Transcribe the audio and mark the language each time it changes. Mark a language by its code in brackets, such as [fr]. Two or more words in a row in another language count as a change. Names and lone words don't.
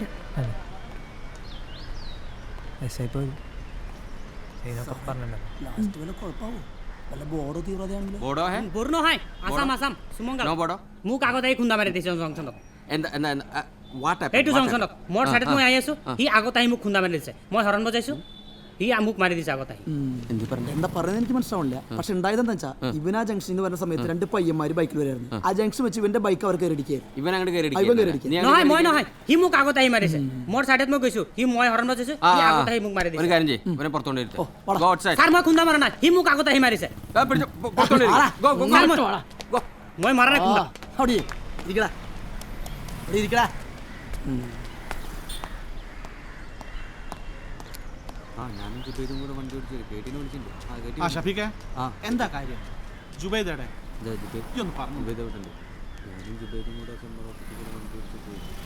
[ml] അതെ എസ് ഐ പോയി ബോഡോ ഹേ പൂർണ്ണ ഹായ് അസം അസം സുമംഗൽ നോ ബോഡോ [as] মু কাগজ এই খুন্দা মারি দিছে জংশন [ml] എന്താ എന്താ വാട്ട് [as] এই টু জংশন মোর সাইডত মই আই আছো হি আগত আহি মোক খুন্দা মারি দিছে মই হরন বজাইছো হি আমুক মারি দিছে আগত আহি [ml] എന്ത് പറഞ്ഞു? എന്താ പറയുന്നത് എനിക്ക് മനസ്സിലാവില്ല. പക്ഷെ ഉണ്ടായതെന്ന് വെച്ചാൽ ഇവൻ ആ ജംഗ്ഷനിൽ നിന്ന് വരുന്ന സമയത്ത് 2 പയ്യന്മാര് ബൈക്കിൽ വരായിരുന്നു. ആ ജംഗ്ഷൻ വെച്ച് ഇവന്റെ ബൈക്ക് അവർ കയറിടിക്കായിരുന്നു. ഇവൻ അങ്ങോട്ട് കയറി [as] নহয় মই নহয় হি মোক আগত আহি মারিছে মোর সাইডত মই গৈছো হি মই হরন বজাইছো হি আগত আহি মোক মারি [ml] ഒരു [as] দিছে [ml] കാര്യം ചെയ്യ്, ഇവനെ പുറത്തോണ്ട് ഇരുത്ത്. [en] Go outside. [as] স্যার মই খুন্দা মারা নাই হি মোক আগত আহি মারিছে [ml] ആ, പിടിച്ചോ, പുറത്തോണ്ട് ഇരി. [en] Go, go, [as] স্যার [en] go. Go. [as] মই মারা নাই খুন্দা [ml] അവിടെ ഇരിക്കടാ, അവിടെ ഇരിക്കടാ. ആ ഞാനും ജുബൈദും കൂടെ വണ്ടി ഓടിച്ചു കേട്ടിനെ വിളിച്ചിട്ടുണ്ട്. ആ ഷഫീഖേ, ആ. എന്താ കാര്യം? ജുബൈദയുടെ ഇതാ ജുബൈദ്. ഈ ഒന്ന് പറഞ്ഞു. ജുബൈദ് വിട്ടുണ്ട്. ഞാനും ജുബൈദും കൂടെ വണ്ടി ഓടിച്ചു പോയി.